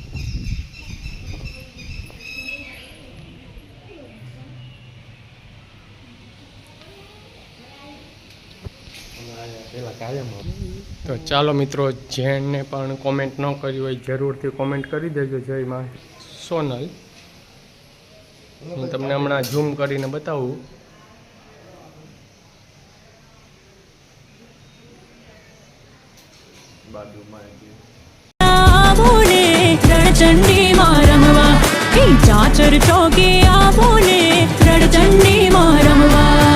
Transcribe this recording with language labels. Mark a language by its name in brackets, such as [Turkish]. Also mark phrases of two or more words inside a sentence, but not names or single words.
[Gujarati] તો ચાલો મિત્રો જેને પણ કોમેન્ટ ન કરી હોય જરૂરથી કોમેન્ટ કરી દેજો જય માં સોનલ। હું તમને હમણાં ઝૂમ કરીને બતાવું। રણચંડી માં રમવા ચાચર ચોકે આવોને રણચંડી માં રમવા।